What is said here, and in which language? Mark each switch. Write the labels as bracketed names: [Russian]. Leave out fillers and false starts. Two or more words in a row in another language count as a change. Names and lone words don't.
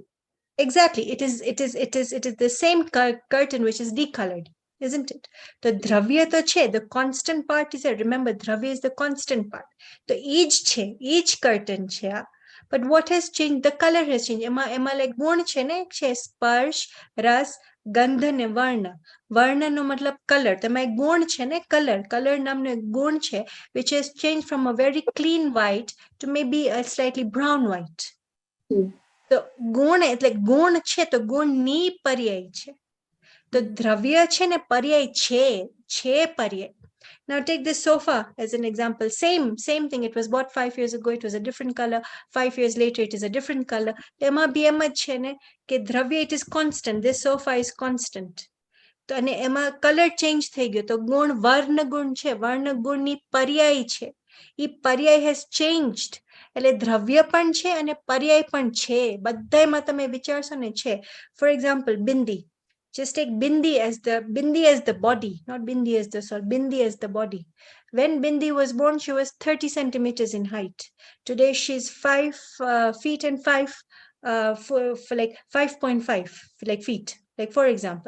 [English] Exactly. It is the same curtain which is decolored, isn't it? The dravya [Gujarati] તો છે, [English] the constant part is there. Remember, dravya is the constant part. So each curtain che. But what has changed? The color has changed. [Gujarati] એમાં like ગુણ છે ને, છે સ્પર્શ, રસ, ગંધ ને વર્ણ. વર્ણ નો મતલબ color. તમા એક ગુણ છે ને, color. [English] Color [Gujarati] નામનો એક ગુણ છે, [English] which has changed from a very clean white to maybe a slightly brown white. So gun [Gujarati] એટલે ગુણ છે તો ગુણ ની પર્યાય છે. તો દ્રવ્ય છે ને પર્યાય છે પર્યાય. [English] Now take this sofa as an example. Same thing. It was bought 5 years ago. It was a different color. 5 years later, it is a different color. [Gujarati] એમાં બી એમ જ છે ને કે દ્રવ્ય [English] it is constant. This sofa is constant. [Gujarati] તો અને એમાં કલર ચેન્જ થઈ ગયો. તો ગુણ વર્ણ ગુણ છે. વર્ણ ગુણની પર્યાય છે. એ પર્યાય [English] has changed. [Gujarati] એટલે દ્રવ્ય પણ છે અને પર્યાય પણ છે. બધાયમાં તમે વિચારશો ને છે. [English] For example, bindi. Just take bindi as the body, not bindi as the soul, bindi as the body. When Bindi was born, she was 30 centimeters in height. Today she's 5 feet and 5 for like 5.5 like feet, like for example.